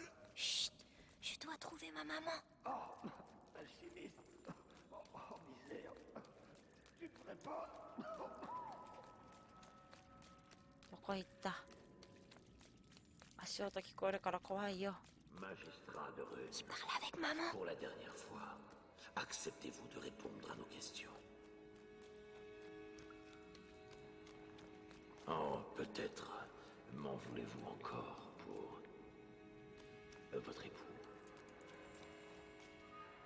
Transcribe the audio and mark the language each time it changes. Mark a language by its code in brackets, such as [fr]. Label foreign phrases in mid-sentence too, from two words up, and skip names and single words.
[fr] Chut. Je dois trouver ma maman. Oh, alchimiste. Oh, misère. Tu ne ferais pas. [ja] どこ行った。足音聞こえるから怖いよ。 [fr] Magistrat de Rune, Je parle avec maman. pour la dernière fois, acceptez-vous de répondre à nos questions? Oh, peut-être m'en voulez-vous encore pour votre époux?